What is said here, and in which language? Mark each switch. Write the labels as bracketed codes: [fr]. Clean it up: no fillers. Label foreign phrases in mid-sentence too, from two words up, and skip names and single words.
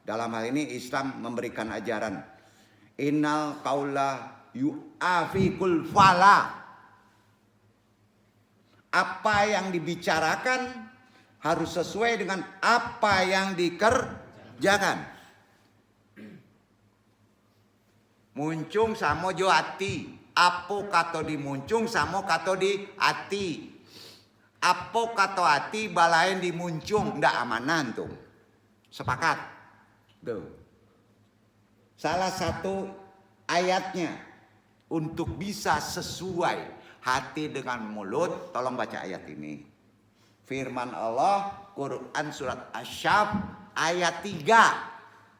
[id] Dalam hal ini Islam memberikan ajaran [ar] إن القول يوافق الفعل. [id] Apa yang dibicarakan harus sesuai dengan apa yang dikerjakan. [min] Muncung samo jo hati. Apo kato dimuncung samo kato di hati. Apo kato hati balain dimuncung. Ndak amanan tuh. Sepakat. Tuh. [id] Salah satu ayatnya untuk bisa sesuai hati dengan mulut, tolong baca ayat ini. Firman Allah, Quran surat Asy-Syaff ayat 3.